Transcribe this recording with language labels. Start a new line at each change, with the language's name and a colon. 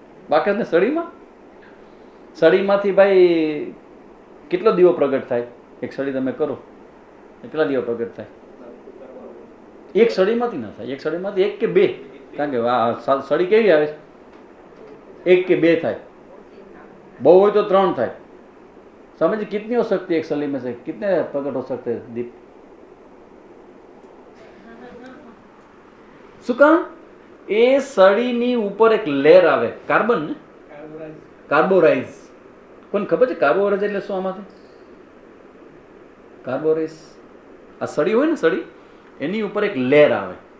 Gujarati: બાકસની સળીમાં, સળીમાંથી ભાઈ કેટલો દીવો પ્રગટ થાય? એક સળી તમે કરો, કેટલા દીવો પ્રગટ થાય? એક સળીમાંથી ના થાય. એક સળીમાંથી 1 કે 2, કારણ કે આ સળી કેવી આવે છે? 1 કે 2 થાય, બહુ હોય તો 3 થાય.
Hindi: समझिए कितनी हो सकती है एक सली में से, कितने प्रकट हो सकते हैं दीप?
Gujarati: શું કામ? એ સળીની ઉપર એક લેયર આવે, કાર્બન ને કાર્બોરાઇઝ. કોને ખબર છે કાર્બોરાઇઝ એટલે શું? આમાંથી કાર્બોરાઇઝ, આ સળી હોય ને, સળી એની ઉપર એક લેયર આવે.